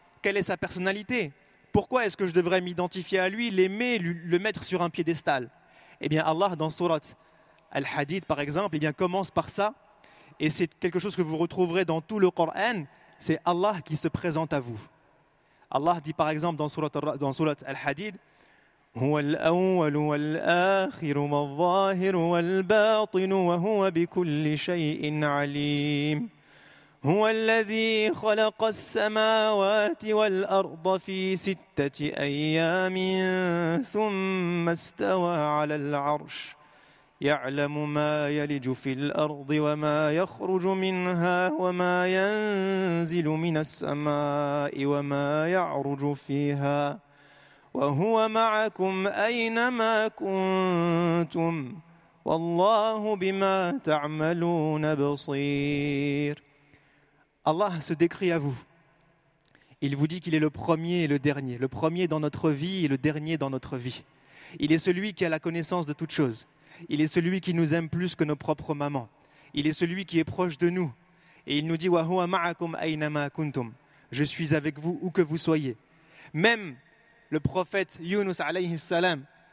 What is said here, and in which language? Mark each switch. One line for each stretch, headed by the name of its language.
French: Quelle est sa personnalité? Pourquoi est-ce que je devrais m'identifier à lui, l'aimer, le mettre sur un piédestal? Eh bien Allah dans Surat Al-Hadid par exemple, eh bien, commence par ça, et c'est quelque chose que vous retrouverez dans tout le Coran, c'est Allah qui se présente à vous. Allah dit par exemple dans Surat Al-Hadid
Arabic: هو الأول والآخر والظاهر والباطن وهو بكل شيء عليم هو الذي خلق السماوات والأرض في 6 أيام ثم استوى على العرش يعلم ما يلج في الأرض وما يخرج منها وما ينزل من السماء وما يعرج فيها وهو معكم أينما كنتم والله بما تعملون بصير.
French: Allah se décrit à vous. Il vous dit qu'il est le premier et le dernier, le premier dans notre vie et le dernier dans notre vie. Il est celui qui a la connaissance de toutes choses. Il est celui qui nous aime plus que nos propres mamans. Il est celui qui est proche de nous. Et il nous dit «
Arabic: Wa huwa ma'akum aynama kuntum
French: » Je suis avec vous où que vous soyez. Même le prophète Yunus alayhi salam,